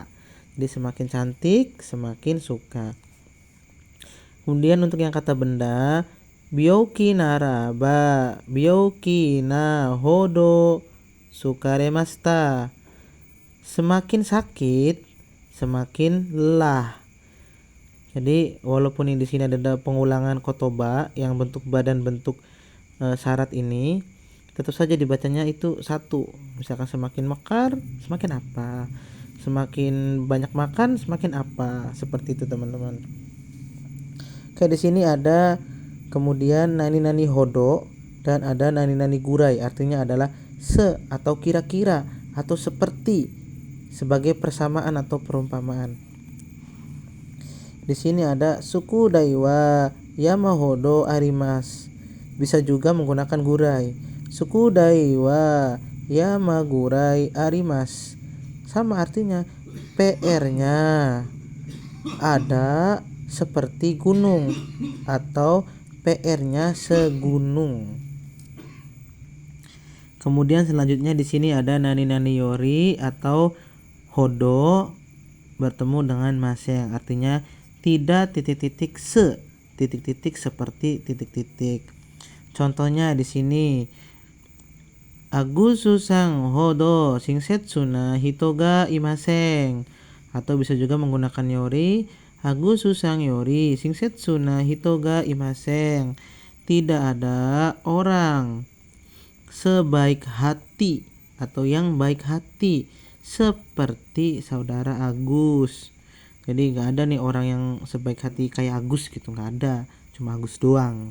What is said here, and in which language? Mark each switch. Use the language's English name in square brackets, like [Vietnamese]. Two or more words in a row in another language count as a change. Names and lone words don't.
[Indonesian] Jadi semakin cantik, semakin suka. Kemudian untuk yang kata benda, [Japanese] 病気ならば、病気なほど好かれました. [Indonesian] Semakin sakit, semakin lelah. Jadi walaupun di sini ada pengulangan kotoba yang bentuk badan bentuk syarat ini, tetap saja dibacanya itu satu. Misalkan semakin mekar, semakin apa? Semakin banyak makan, semakin apa? Seperti itu teman-teman. Oke, di sini ada kemudian [Japanese] 何々ほど [Indonesian] dan ada [Japanese] 何々ぐらい, [Indonesian] artinya adalah atau kira-kira atau seperti, sebagai persamaan atau perumpamaan. Di sini ada [Japanese] 宿題は山ほどあります. [Indonesian] Bisa juga menggunakan gurai. [Japanese] 宿題は山ぐらいあります. [Indonesian] Sama artinya, PR-nya ada seperti gunung atau PR-nya segunung. Kemudian selanjutnya di sini ada [Japanese] 何々より [Indonesian] atau hodo bertemu dengan maseng, artinya tidak titik-titik se titik-titik seperti titik-titik. Contohnya di sini [Japanese] アグスさんほど親切な人がいません. Atau bisa juga menggunakan yori. アグスさんより親切な人がいません. [Indonesian] Tidak ada orang sebaik hati atau yang baik hati seperti saudara Agus. Jadi nggak ada nih orang yang sebaik hati kayak Agus gitu, nggak ada, cuma Agus doang.